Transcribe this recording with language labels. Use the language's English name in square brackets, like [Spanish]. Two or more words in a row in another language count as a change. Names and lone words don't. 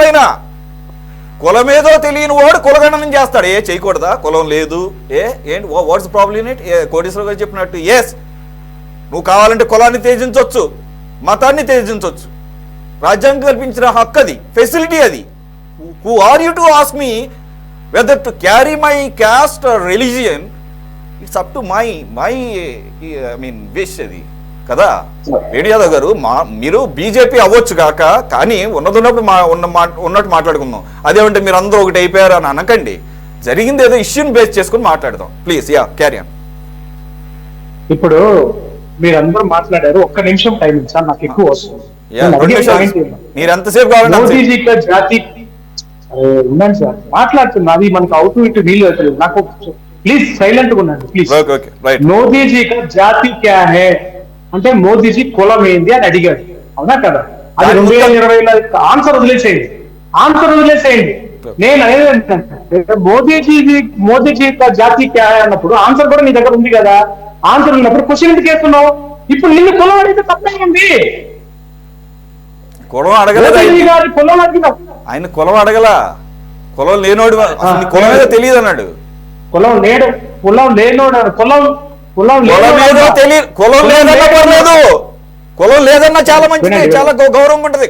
[Telugu] ఆయన కులమేదో తెలియని వాడు కులగణనం చేస్తాడు. చేయకూడదా? కులం లేదు, ఏంటి [English] what's problem in it? [Telugu] కోటేశ్వర గారు చెప్పినట్టు ఎస్, నువ్వు కావాలంటే కులాన్ని త్యజించవచ్చు, మతాన్ని త్యజించవచ్చు, రాజ్యాంగం కల్పించిన హక్కు అది, ఫెసిలిటీ అది. [English] who are you to ask me whether to carry my caste or religion? It's up to my wish [Telugu] అది కదా. వేణు యాదవ్ గారు, మీరు బీజేపీ అవ్వచ్చు కాక, కానీ ఉన్నప్పుడు ఉన్నట్టు మాట్లాడుకుందాం. అదేమంటే మీరు అందరూ ఒకటి అయిపోయారు అని అనకండి. జరిగింది ఏదో ఇష్యూని బేస్ చేసుకుని మాట్లాడదాం ప్లీజ్. [English] carry on. [Telugu] ఇప్పుడు మీరందరూ మాట్లాడారు, ఒక్క నిమిషం టైం ఇచ్చా, నాకు ఎక్కువ వస్తుంది. మీరు ఎంతసేపు కావాలంటే ఉండండి సార్, మాట్లాడుతున్నా. అది మనకు అవుతూ ఇటు వీలు అవుతుంది. నాకు ప్లీజ్ సైలెంట్ గా ఉండండి ప్లీజ్. [Hindi] मोदीजी का जाति क्या है [Telugu] అంటే మోదీజీ కులం ఏంది అని అడిగాడు, అవునా కదా? అది 2020లో ఆన్సర్ వదిలేసేయండి. నేను అనేది ఏంటంటే [Hindi] मोदीजी का जाति क्या है [Telugu] అన్నప్పుడు ఆన్సర్ కూడా నీ దగ్గర ఉంది కదా. ఆన్సర్ ఉన్నప్పుడు క్వశ్చన్ ఎందుకు చేస్తున్నావు? ఇప్పుడు నిన్ను కులం అడిగితే తప్పేంది? కులం అడగలేదు ఆయన, కులం అడగల. కులం లేనోడు కులం ఏదో తెలియదు అన్నాడు. కులం లేనోడు కులం లేదన్నా చాలా మంచిది, చాలా గౌరవంగా ఉంటది.